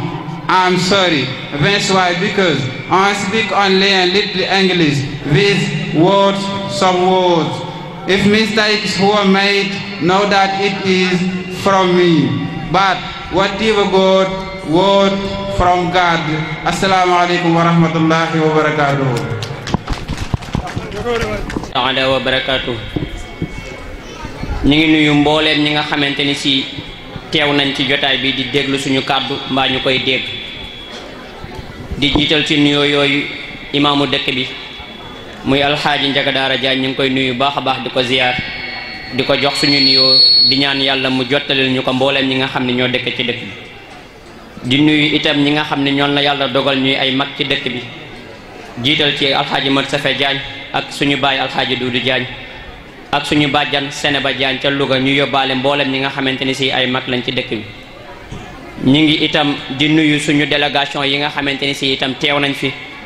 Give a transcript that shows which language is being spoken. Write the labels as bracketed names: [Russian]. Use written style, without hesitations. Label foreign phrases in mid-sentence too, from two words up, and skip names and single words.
[English] I'm sorry, that's why, because I speak only a little English with words, some words. If mistakes were made, know that it is from me. But whatever God, word from God. [Arabic] السلام عليكم ورحمة الله وبركاته. تعالى وبركاته. [Wolof] ñi ngi nuyu mbooleem ñi nga xamante ni si teew nañ ci jotaay bi di déglu suñu kàddu mbaa ñu koy dégg di jiital ci nuyoo yooyu imaamu dëkk bi muy alxaaji Njaga Daara Jaañ ñu ngi koy nuyu baax a baax di ko ziyaar di ko jox suñu nuyoo di ñaan yàlla mu jottalil ñu ko mbooleem ñi nga xam ne ñoo dëkk ci dëkk bi di nuyu itam ñi nga xam ne ñoon la yàlla dogal ñuy ay mag ci dëkk bi jiital ci alxaaji Mat Safe Jaañ ak suñu baay alxaaji Duudu Jaañ ak suñu bàjjan Seneba Jaañ ca Louga ñu yóbbaale mboolem ñi nga xamante ni si ay mag lañ ci dëkk bi ñu ngi itam di nuyu suñu délégation yi nga xamante ni si itam teew nañ fi